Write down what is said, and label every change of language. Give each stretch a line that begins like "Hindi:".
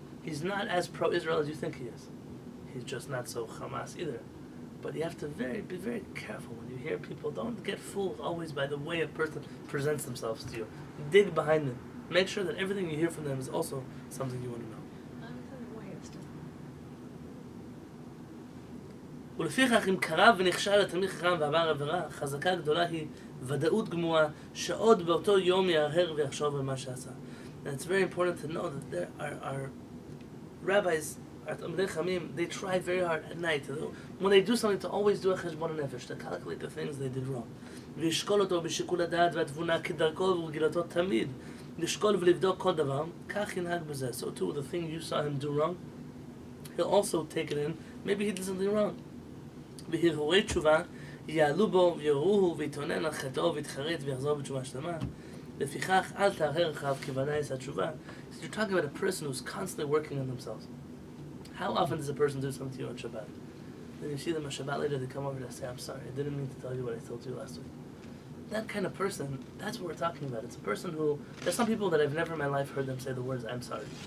English: He's not as pro-Israel as you think he is. He's just not so Hamas either. But you have to be very careful when you hear people. Don't get fooled always by the way a person presents themselves to you. Dig behind them. Make sure that everything you hear from them is also something you want to know.
Hebrew: ולפיכך אם קרב ונכשל לתלמיד חכם ועבר עבירה, חזקה גדולה היא ודאות גמורה שעוד באותו יום יהרהר ויחשוב על מה שעשה.
English: And it's very important to know that there are rabbis, our תלמידי חכמים, they try very hard at night. When they do something, to always do a חשבון הנפש, to calculate the things they did wrong.
Hebrew: וישקול אותו בשיקול הדעת והתבונה כדרכו ורגילתו תמיד. לשקול ולבדוק כל דבר, כך ינהג בזה.
English: So too, the thing you saw him do wrong, he'll also take it in. Maybe he did something wrong.
Hebrew: והרהורי תשובה יעלו בו ויראוהו ויתאונן על חטאו ויתחרט ויחזור בתשובה שלמה. לפיכך אל תהרהר אחריו כוונה יעשה תשובה.
English: So you're talking about a person who's constantly working on themselves. How often does a person do something to you on Shabbat? Then you see them on Shabbat later, they come over and say, I'm sorry, I didn't mean to tell you what I told you last week. that kind of person, that's what we're talking about. It's a person who, there's some people that I've never in my life heard them say the words, I'm sorry.